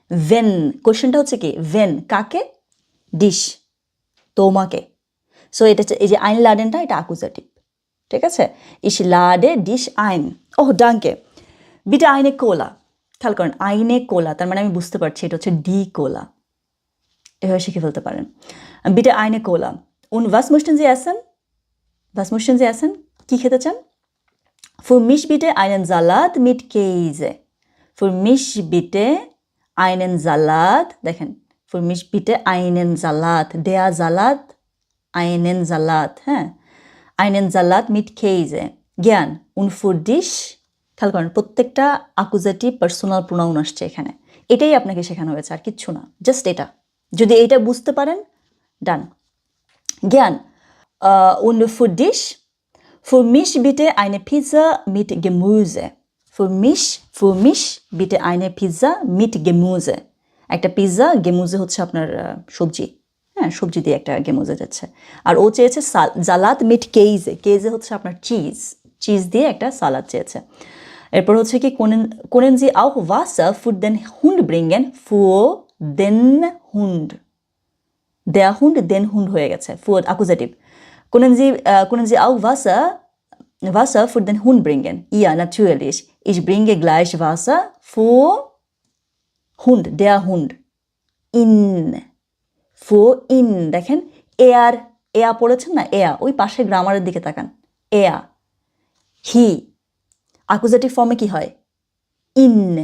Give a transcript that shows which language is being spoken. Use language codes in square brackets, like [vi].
[bn] wenn, কোশ্চেনটা হচ্ছে কি, when কাকে, dich তোমাকে। সো এটা এই যে einladenটা এটা আকুজাটিভ, ঠিক আছে। [de] ich lade dich ein, ওহ danke, bitte eine Cola। [bn] খেয়াল করেন [de] eine Cola, [bn] তার মানে আমি বুঝতে পারছি এটা হচ্ছে [de] die Cola, [bn] এভাবে শিখে ফেলতে পারেন। [de] bitte eine Cola und was möchten Sie essen? was möchten Sie essen? [bn] কি খেতে চান? [de] Für mich bitte einen Salat mit Käse। Für mich bitte einen Salat, দেখেন, für mich bitte einen Salat, der Salat, einen Salat, হ্যাঁ, einen Salat mit Käse, gern। und für dich, [bn] খেয়াল করেন প্রত্যেকটা আকুজাটিভ personal pronoun আসছে এখানে, এটাই আপনাকে শেখানো হয়েছে, আর কিচ্ছু না, জাস্ট এটা। যদি এইটা বুঝতে পারেন, ডান। [de] gern und für dich, für mich bitte eine Pizza mit Gemüse। für mich bitte eine Pizza mit Gemüse। [bn] একটা পিৎজা, গেমুজে হচ্ছে আপনার সবজি, হ্যাঁ, সবজি দিয়ে একটা গেমুজে যাচ্ছে। আর ও চেয়েছে সালাদ মিট কেইজে, কেইজে হচ্ছে আপনার চিজ দিয়ে একটা সালাদ চেয়েছে। এরপর হচ্ছে কি [de] können Sie auch Wasser für den Hund bringen? für den Hund, der Hund, den Hund [bn] হয়ে গেছে, [de] für Akkusativ। können Sie auch Wasser für den Hund bringen? Ja, natürlich, ich bringe gleich Wasser für Hund, der Hund, in, für in, [bn] দেখেন এয়া পড়েছেন না, এয়া, ওই পাশে গ্রামারের দিকে তাকান, এয়া, হি, আকুজাটিভ ফর্মে কি হয়, ইন।